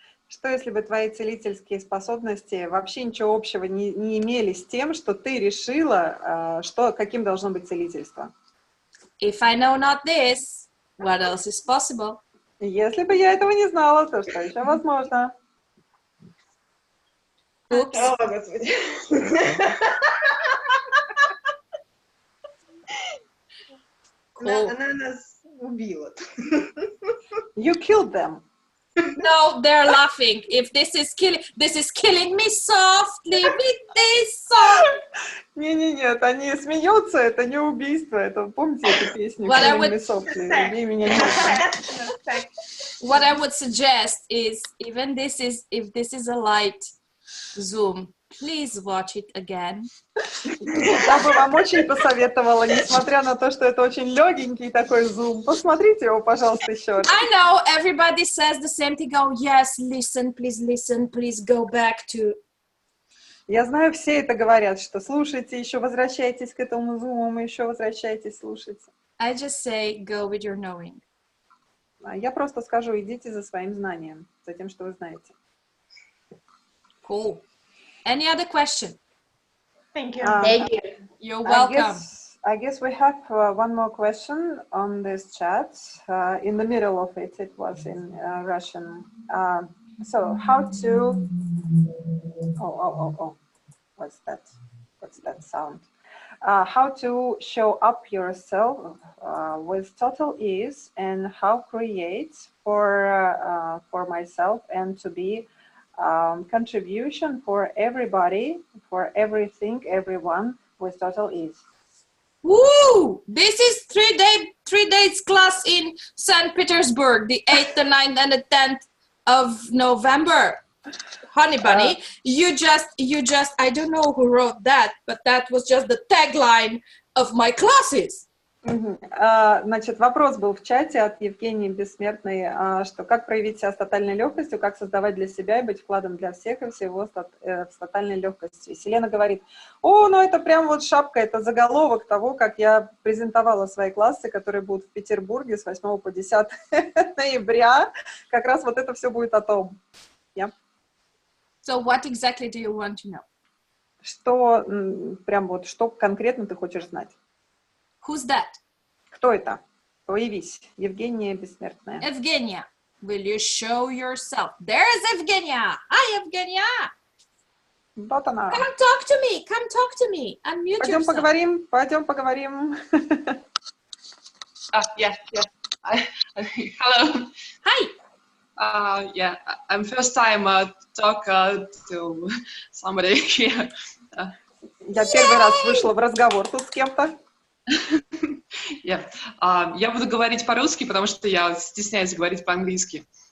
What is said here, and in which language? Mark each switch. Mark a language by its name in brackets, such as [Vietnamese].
[Russian] Что если бы твои целительские способности вообще ничего общего не имели с тем, что ты решила, каким должно быть целительство? [English] If I know not this, what else is possible? [Russian] Если бы я этого не знала, то что еще возможно? [English] Oops. [Russian] О, Господи. [English] Cool. [Russian] Она нас убила. [English] You killed them. No, they're laughing. If this is killing me softly with this song. [Russian] Нет, они смеются, это не убийство, это помните эту песню? [English] What I [Russian] Убей меня нежно. [English] What I would suggest is, if this is a light Zoom, please watch it again. [Russian] Я бы вам очень посоветовала, несмотря на то, что это очень легенький такой зум, посмотрите его, пожалуйста, еще раз. [English] I know everybody says the same thing. Oh yes, listen, please go back to. [Russian] Я знаю, все это говорят, что слушайте, еще возвращайтесь к этому зуму, еще возвращайтесь, слушайте. [English] I just say go with your knowing. [Russian] Я просто скажу, идите за своим знанием, за тем, что вы знаете. [English] Cool. Any other question? Thank you. Thank you. You're welcome. I guess we have one more question on this chat. In the middle of it, it was in Russian. So how to... Oh. What's that sound? How to show up yourself with total ease, and how create for myself and to be contribution for everybody, for everything, everyone with total ease. Woo! This is 3 days class in St. Petersburg, the 8th, the 9th, and the 10th of November. Honey Bunny, you just, I don't know who wrote that, but that was just the tagline of my classes. [Russian] Значит, вопрос был в чате от Евгении Бессмертной, что как проявить себя с тотальной легкостью, как создавать для себя и быть вкладом для всех и всего с тотальной легкостью. И Селена говорит, ну это прям вот шапка, это заголовок того, как я презентовала свои классы, которые будут в Петербурге с 8 по 10 ноября. Как раз вот это все будет о том. [English] Yeah. So what exactly do you want to know? [Russian] Что, прям вот, что конкретно ты хочешь знать? [English] Who's that? [Russian] Кто это? Появись. Евгения Бессмертная. [English] Evgenia, will you show yourself? There's Evgenia. Hi, Evgenia. [Russian] Вот она. [English] Come talk to me. Unmute yourself. [Russian] Пойдем поговорим. [English] Yeah. Hello. Hi. Yeah, I'm first time talk to somebody here. [Russian] Я первый раз вышла в разговор тут с кем-то. [English] Yeah. [Russian] Я буду говорить по-русски, потому что я стесняюсь говорить по-английски.